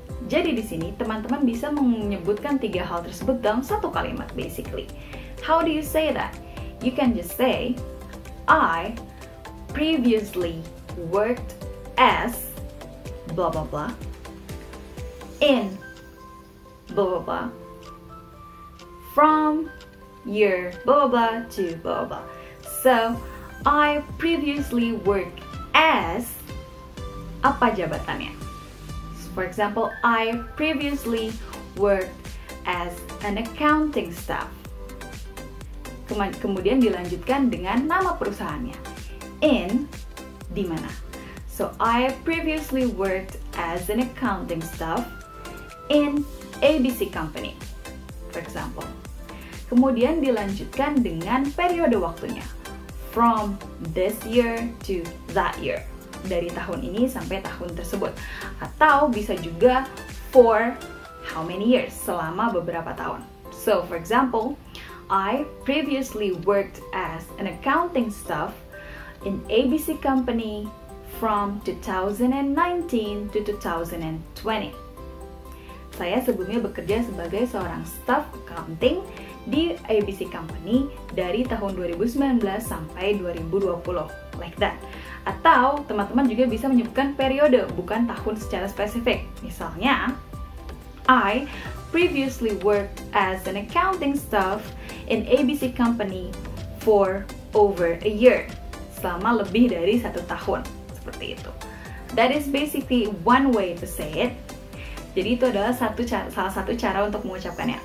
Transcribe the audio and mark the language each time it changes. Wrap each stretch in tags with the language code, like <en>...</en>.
<id>Jadi di sini teman-teman bisa menyebutkan tiga hal tersebut dalam satu kalimat basically.</id> <en>How do you say that? You can just say, I previously worked as blah blah blah in blah blah blah from year blah blah blah to blah blah blah. So, I previously worked as</en> <id>apa jabatannya.</id> <en>For example, I previously worked as an accounting staff.</en> <id>kemudian dilanjutkan dengan nama perusahaannya. In, di mana.</id> <en>So, I previously worked as an accounting staff in ABC Company, for example.</en> <id>Kemudian dilanjutkan dengan periode waktunya.</id> <en>From this year to that year.</en> <id>Dari tahun ini sampai tahun tersebut. Atau bisa juga</id> <en>for how many years,</en> <id>selama beberapa tahun.</id> <en>So, for example, I previously worked as an accounting staff in ABC Company from 2019 to 2020.</en> <id>Saya sebelumnya bekerja sebagai seorang staff accounting di ABC Company dari tahun 2019 sampai 2020,</id> <en>like that.</en> <id>Atau teman-teman juga bisa menyebutkan periode, bukan tahun secara spesifik.</id> <en>Misalnya, I previously worked as an accounting staff in ABC Company for over a year,</en> <id>selama lebih dari 1 tahun, seperti itu.</id> <en>That is basically one way to say it.</en> <id>Jadi itu adalah salah satu cara untuk mengucapkannya.</id>